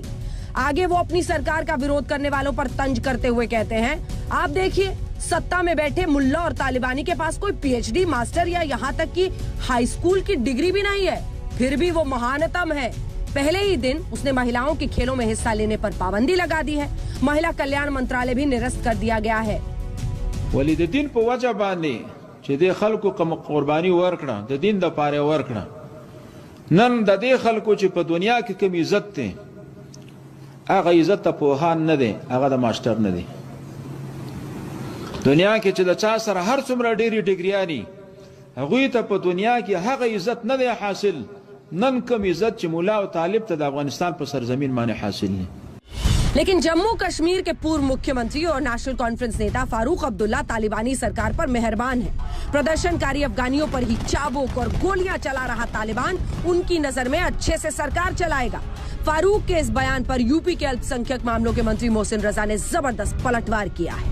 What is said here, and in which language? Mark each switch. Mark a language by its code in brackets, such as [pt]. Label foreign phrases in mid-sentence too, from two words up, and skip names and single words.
[hi] आगे वो अपनी सरकार का विरोध करने वालों पर तंज करते हुए कहते हैं, आप देखिए सत्ता में बैठे मुल्ला और तालिबानी के पास कोई PhD, मास्टर या यहाँ तक कि [en] high school [hi] की डिग्री भी नहीं है, फिर भी वो महानतम है। पहले ही दिन उसने महिलाओं के खेलों में हिस्सा लेने पर पाबंदी लगा दी है। महिला कल्याण मंत्रालय भी निरस्त कर दिया गया है। [ps] वली द दिन په وجه باندې چې د خلکو کوم قرباني ورکړه د دین د پاره ورکړه نن د دې خلکو چې په دنیا کې کوم عزت ته هغه عزت ته پوهان نه دي، هغه د ماستر نه دي. دنیا کې چې د چا سره هر څومره ډېری ډیګریانی هغه ته په دنیا کې هغه عزت نه دی حاصل. نن کوم عزت چې مولا او طالب ته د افغانستان په سرزمین باندې حاصل نه. [hi] लेकिन जम्मू कश्मीर के पूर्व मुख्यमंत्री और नेशनल कॉन्फ्रेंस नेता फारूक अब्दुल्ला तालिबानी सरकार पर मेहरबान है। प्रदर्शनकारी अफगानियों पर ही चाबुक और गोलियां चला रहा तालिबान उनकी नजर में अच्छे से सरकार चलाएगा। फारूक के इस बयान पर यूपी के अल्पसंख्यक मामलों के मंत्री मोहसिन रजा ने जबरदस्त पलटवार किया है।